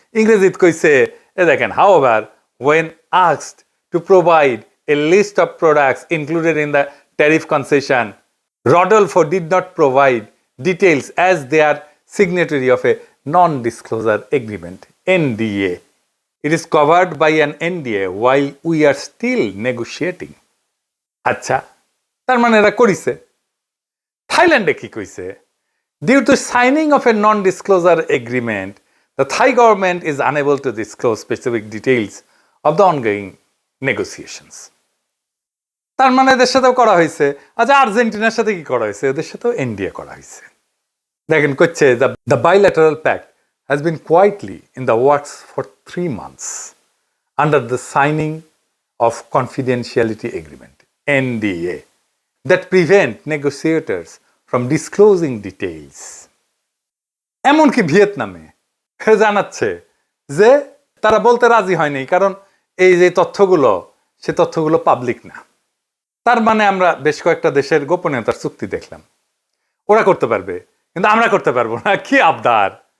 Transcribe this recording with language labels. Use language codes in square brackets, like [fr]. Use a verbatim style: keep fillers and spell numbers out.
[bn] ইংরেজিতে কইছে এ দেখেন, [en] However when asked to provide a list of products included in the tariff concession, Rodolfo did not provide details as they are signatory of a non disclosure agreement, NDA. It is covered by an N D A while we are still negotiating. [bn] আচ্ছা, তার মানে এরা করিছে। থাইল্যান্ডে কি কইছে? [en] Due to signing of a non-disclosure agreement, the Thai government is unable to disclose specific details of the ongoing negotiations. [bn] তার মানে এদের সাথেও করা হয়েছে। আচ্ছা, আর্জেন্টিনার সাথে কি করা হয়েছে? এদের সাথেও N D A করা হয়েছে। দেখেন, কচ্ছে [en] the bilateral pact has been quietly in the works for three months under the signing of confidentiality agreement, N D A, that prevent negotiators from disclosing details. [bn] এমনকি ভিয়েতনামে জানাচ্ছে যে তারা বলতে রাজি হয়নি, কারণ এই যে তথ্যগুলো, সে তথ্যগুলো পাবলিক না। তার মানে আমরা বেশ কয়েকটা দেশের গোপনীয়তার চুক্তি দেখলাম, ওরা করতে পারবে কিন্তু আমরা করতে পারবো না। কি আবদার!